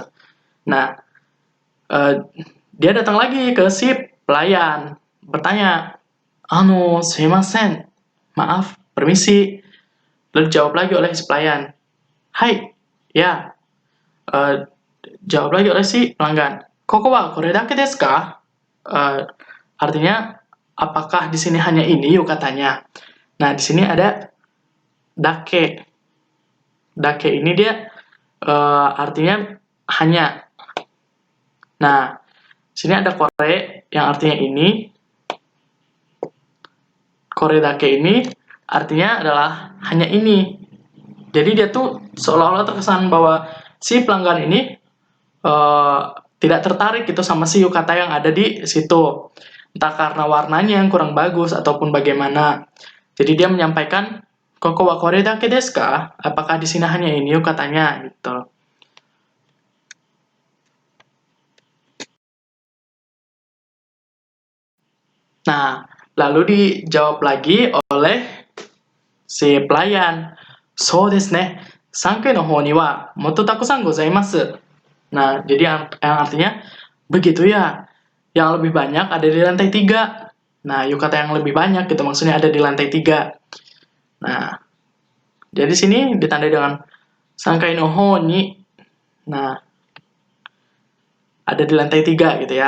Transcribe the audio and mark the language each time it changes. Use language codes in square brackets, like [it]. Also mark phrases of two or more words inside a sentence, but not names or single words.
[id] Nah, dia datang lagi ke si pelayan, bertanya, sumimasen, maaf, permisi. Lalu jawab lagi oleh si pelayan, hai, ya. Jawab lagi oleh si pelanggan, [ja] ここはこれだけですか? [id] Artinya, apakah di sini hanya ini yukatanya? Nah, di sini ada dake. Dake ini dia artinya hanya. Nah, sini ada kore yang artinya ini. [ja] これだけ [id] ini artinya adalah hanya ini. Jadi dia tuh seolah-olah terkesan bahwa si pelanggan ini tidak tertarik gitu sama si yukata yang ada di situ. Entah karena warnanya yang kurang bagus ataupun bagaimana. Jadi dia menyampaikan, [ja] "ここはこれだけですか?" [id] Apakah di sini hanya ini yukatanya gitu. Nah, lalu dijawab lagi oleh si pelayan. [ja] "そうですね. 3階の方にはもっとたくさんございます." [id] Nah, jadi yang artinya, begitu ya, yang lebih banyak ada di lantai 3. Nah, yukata yang lebih banyak gitu, maksudnya ada di lantai 3. Nah, jadi sini ditandai dengan [ja] 三階の方に. [id] Nah, ada di lantai 3 gitu ya.